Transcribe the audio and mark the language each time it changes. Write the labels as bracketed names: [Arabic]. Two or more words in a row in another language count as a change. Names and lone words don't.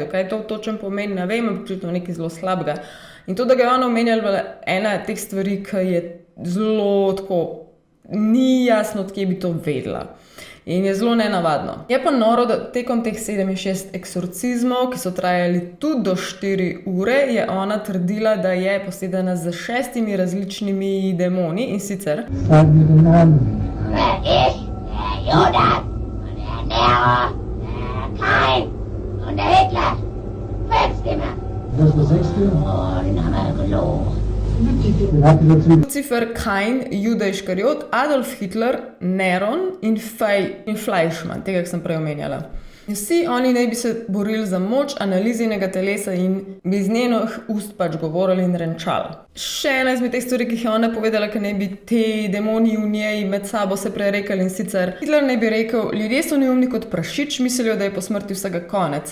[Slovenian] Kaj to točno pomeni, ne vem, ampak očitno nekaj zelo slabega. In to, da ga je ona omenjala, ena teh stvari, ki je zelo tako, ni jasno, od kje bi to vedela. In je zelo nenavadno. Je pa noro, da tekom teh 67 eksorcizmov, ki so trajali tudi do 4 ure, je ona trdila, da je posedena z 6 različnimi demoni in sicer [German] Ich, der Judas und der Nero, der Kain und der Hitler. 5 Stimmen. Das ist der 6. Oh, den haben wir gelogen. Den habt ihr dazu. [Slovenian] Lucifer, Kain, Juda Iškariot, Adolf Hitler, Neron in Fleischmann, tega, ki sem prej omenjala. Vsi oni naj bi se borili za moč analizinega telesa in bi iz njenih ust pač govorili in renčali. Še ena izmed teh stvari, ki jih je ona povedala, ki naj bi te demoni v njej med sabo se prerekali, in sicer Hitler naj bi rekel: ljudje so neumni kot prašič, mislijo, da je po smrti vsega konec.